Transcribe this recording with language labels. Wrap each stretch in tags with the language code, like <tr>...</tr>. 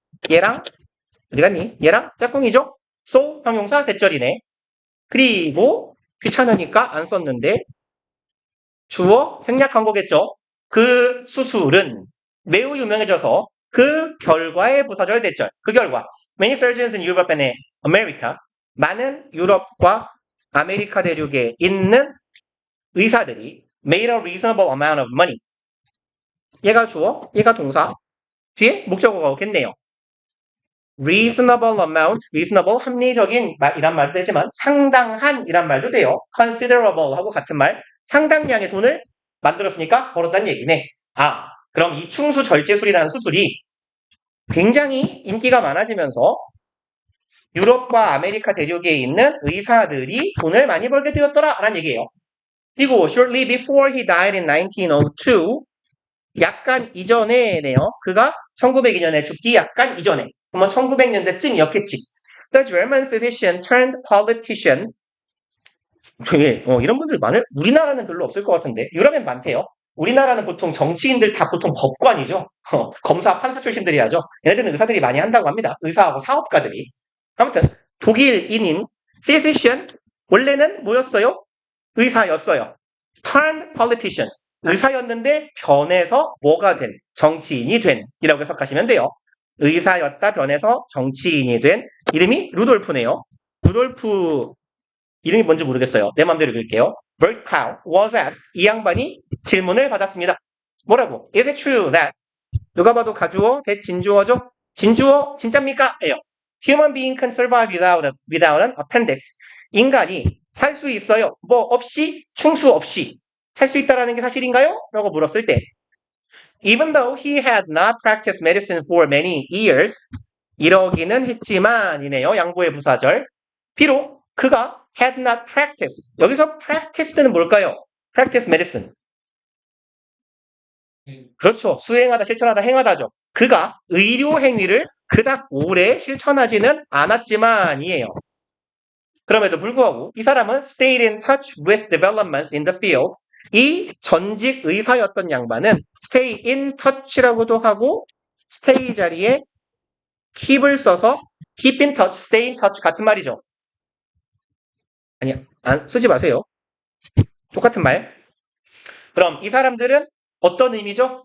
<ko>얘랑 어디 갔니? 얘랑 짝꿍이죠? so 형용사 대절이네. 그리고 귀찮으니까 안 썼는데 주어 생략한 거겠죠? 그 수술은 매우 유명해져서 그 결과에 부사절 대절. 그 결과</ko> <en>Many surgeons in Europe and America</en> <ko>많은 유럽과 아메리카 대륙에 있는 의사들이</ko> <en>made a reasonable amount of money.</en> <ko>얘가 주어, 얘가 동사. 뒤에 목적어가 오겠네요.</ko> <en>reasonable amount,</en> <ko>reasonable 합리적인 이란 말도 되지만 상당한 이란 말도 돼요. considerable 하고 같은 말. 상당량의 돈을 만들었으니까 벌었다는 얘기네. 그럼 이 충수절제술이라는 수술이 굉장히 인기가 많아지면서 유럽과 아메리카 대륙에 있는 의사들이 돈을 많이 벌게 되었더라 라는 얘기예요. 그리고</ko> <en>shortly before he died in 1902</en> <ko>약간 이전에네요. 그가 1902년에 죽기 약간 이전에 그러면 1900년대쯤이었겠지.</ko> <en>The German physician turned politician</en> <ko>이런 분들 우리나라는 별로 없을 것 같은데 유럽엔 많대요. 우리나라는 보통 정치인들 다 보통 법관이죠. 검사, 판사 출신들이 하죠. 얘네들은 의사들이 많이 한다고 합니다. 의사하고 사업가들이. 아무튼 독일인인 physician 원래는 뭐였어요? 의사였어요.</ko> <en>turn politician</en> <ko>의사였는데 변해서 뭐가 된 정치인이 된 이라고 해석하시면 돼요. 의사였다 변해서 정치인이 된 이름이 루돌프네요. 루돌프 이름이 뭔지 모르겠어요. 내 맘대로 읽을게요.</ko> <en>Virchow was asked.</en> <ko>이 양반이 질문을 받았습니다. 뭐라고?</ko> <en>Is it true that</en> <ko>누가 봐도 가주어, that 진주어죠? 진주어 진짜입니까? 예요.</ko> <en>Human being can survive without an appendix.</en> <ko>인간이 살 수 있어요. 뭐 없이 충수 없이 살 수 있다라는 게 사실인가요? 라고 물었을 때</ko> <en>Even though he had not practiced medicine for many years</en> <ko>이러기는 했지만 이네요. 양보의 부사절. 비록 그가</ko> <en>had not practiced.</en> <ko>여기서 practiced는 뭘까요?</ko> <en>practice medicine.</en> <ko>그렇죠. 수행하다, 실천하다, 행하다죠. 그가 의료 행위를 그닥 오래 실천하지는 않았지만이에요. 그럼에도 불구하고 이 사람은</ko> <en>stayed in touch with developments in the field.</en> <ko>이 전직 의사였던 양반은</ko> <en>stay in touch</en> <ko>라고도 하고 stay 자리에 keep을 써서</ko> <en>keep in touch, stay in touch</en> <ko>같은 말이죠. 아니, 쓰지 마세요. 똑같은 말. 그럼 이 사람들은 어떤 의미죠?</ko>